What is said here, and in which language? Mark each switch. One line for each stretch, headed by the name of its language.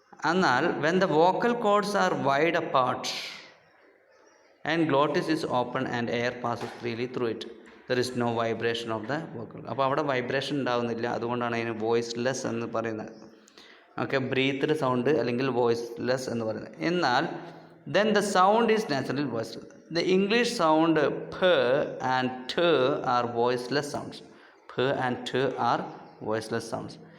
English: എന്നാൽ when the vocal cords are wide apart and glottis is open and air passes freely through it, there is no vibration of the vocal.
Malayalam: അപ്പോൾ അവിടെ vibration ഉണ്ടാവുന്നില്ല, അതുകൊണ്ടാണ് അതിന് voiceless എന്ന് പറയുന്നത്. Okay, breathed sound അല്ലെങ്കിൽ voiceless എന്ന് പറയുന്നത്.
English: എന്നാൽ then the sound is naturally voiceless. The English sound p and t are voiceless sounds. P and t are voiceless sounds.